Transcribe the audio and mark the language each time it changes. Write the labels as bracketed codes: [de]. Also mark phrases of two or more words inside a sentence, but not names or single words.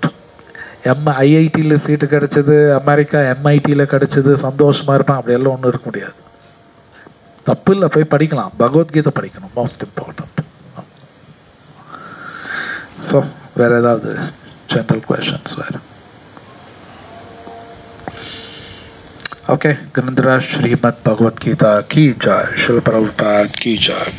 [ta] IITயில் சீட்டு கிடைச்சது, அமெரிக்கா MITயில் கிடைச்சது, சந்தோஷமா இருப்பான். அப்படியெல்லாம் ஒன்றும் இருக்க முடியாது. தப்பு இல்லை, போய் படிக்கலாம். பகவத்கீதை படிக்கணும், [en] most important. [ta] ஸோ வேற ஏதாவது [en] general questions [ta] வேறு? [hi] Okay, Grindra Srimad Bhagavad Gita की जय, Srila Prabhupada की जय.